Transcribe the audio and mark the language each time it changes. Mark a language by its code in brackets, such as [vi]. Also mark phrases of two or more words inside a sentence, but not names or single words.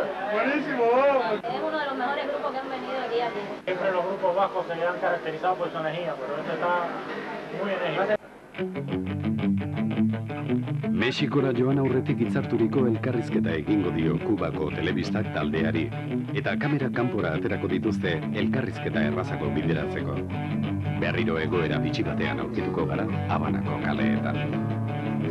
[es] Buenísimo. Es uno de los mejores grupos que han venido aquí a Cuba. Siempre los grupos bajos se han caracterizado por su energía, pero este está muy enérgico. [eu] Mexikora joan aurretik hitzarturiko elkarrizketa egingo dio Kubako telebistak taldeari, eta kamera kanpora aterako dituzte elkarrizketa errazako bideratzeko. Berriro egoera bitxi batean aurkituko gara Habanako kaleetan.